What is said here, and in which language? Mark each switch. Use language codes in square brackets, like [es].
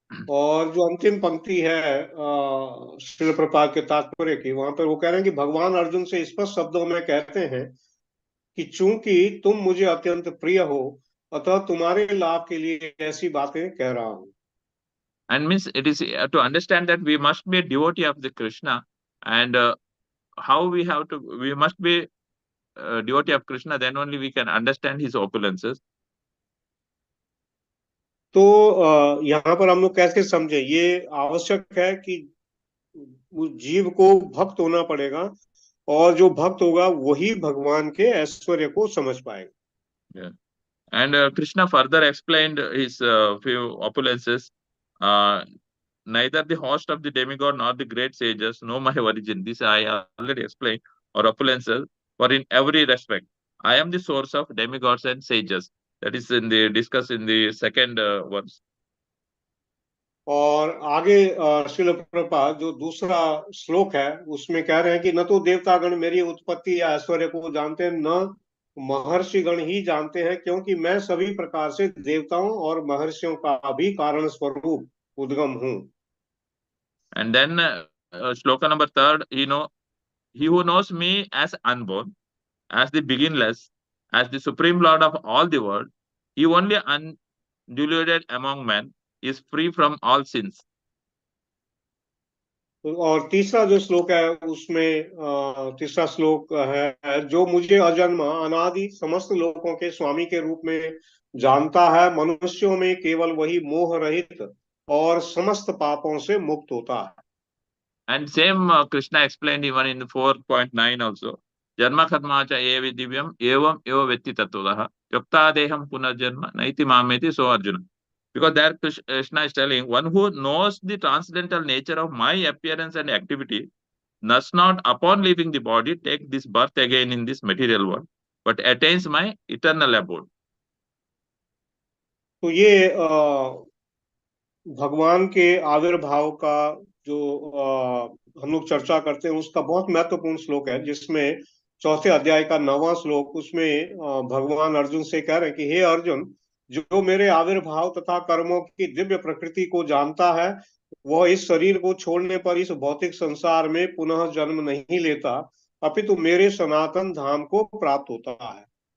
[hi] और जो अंतिम पंक्ति है श्रील प्रपाद के तात्पर्य की, वहां पर वो कह रहे हैं कि भगवान अर्जुन से स्पष्ट शब्दों में कहते हैं कि चूंकि तुम मुझे अत्यंत प्रिय हो, अतः तुम्हारे लाभ के लिए ऐसी बातें कह रहा हूं. [en] And means it is to understand that we must be a devotee of the Krishna, and how we must be a devotee of Krishna, then only we can understand his opulences. [hi] तो यहाँ पर हम लोग कैसे समझे, ये आवश्यक है कि उस जीव को भक्त होना पड़ेगा, और जो भक्त होगा वही भगवान के ऐश्वर्य को समझ पाएगा. [en] Yeah. And Krishna further explained his few opulences. Neither the host of the demigod nor the great sages know my origin. This I already explained, or opulences, for in every respect. I am the source of demigods and sages. That is in the discussed in the second verse. [hi] और आगे श्रील प्रभुपाद जो दूसरा श्लोक है, उसमें कह रहे हैं कि न तो देवतागण मेरी उत्पत्ति या ऐश्वर्य को जानते हैं, न महर्षिगण ही जानते हैं, क्योंकि मैं सभी प्रकार से देवताओं और महर्षियों का भी कारण स्वरूप उद्गम हूँ. [en] And then shloka number third, he who knows me as unborn, as the beginless, as the supreme lord of all the world, he only undiluted among men, is free from all sins. [hi] और तीसरा जो श्लोक है, उसमें तीसरा श्लोक है, जो मुझे अजन्मा अनादि समस्त लोकों के स्वामी के रूप में जानता है, मनुष्यों में केवल वही मोह रहित और समस्त पापों से मुक्त होता है. [en] And same Krishna explained even in 4.9 also. [sa] Janma khatma cha evi divyam evam eva vetti tattvadah yukta deham punarjanma naiti mameti so Arjuna. [en] Because there Krishna is telling, one who knows the transcendental nature of my appearance and activity does not, upon leaving the body, take this birth again in this material world, but attains my eternal abode. [hi] तो ये भगवान के आविर्भाव का जो हम लोग चर्चा करते हैं, उसका बहुत महत्वपूर्ण श्लोक है, जिसमें चौथे अध्याय का 9वां श्लोक, उसमें भगवान अर्जुन से कह रहे हैं कि हे अर्जुन, जो मेरे आविर्भाव तथा कर्मों की दिव्य प्रकृति को जानता है, वह इस शरीर को छोड़ने पर इस भौतिक संसार में पुनः जन्म नहीं लेता, अपितु मेरे सनातन धाम को प्राप्त होता है.